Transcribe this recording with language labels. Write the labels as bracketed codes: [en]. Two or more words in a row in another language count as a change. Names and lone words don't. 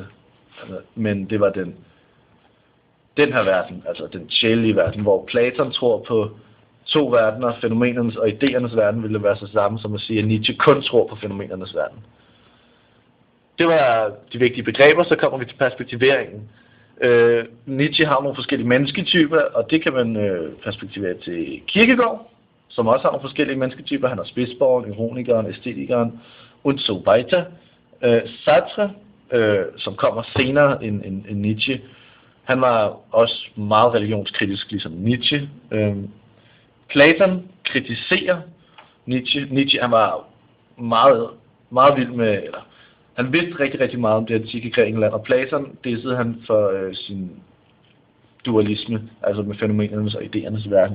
[da] Men det var den her verden, altså den sjælelige verden, hvor Platon tror på to verdener, fænomenernes og idéernes verden ville være så samme som at sige, at Nietzsche kun tror på fænomenernes verden. Det var de vigtige begreber, så kommer vi til perspektiveringen. Nietzsche har nogle forskellige mennesketyper, og det kan man perspektivere til Kierkegaard, som også har nogle forskellige mennesketyper. Han har spidsborgeren, ironikeren, æstetikeren, [de] und so weiter. [da] Sartre, som kommer senere end Nietzsche, han var også meget religionskritisk, ligesom Nietzsche. Platon kritiserer Nietzsche. Nietzsche, han var meget, meget vild med, eller han vidste rigtig, rigtig meget om det antikke Grækenland, og Platon dissede han for sin dualisme, altså med fænomenernes og idéernes verden.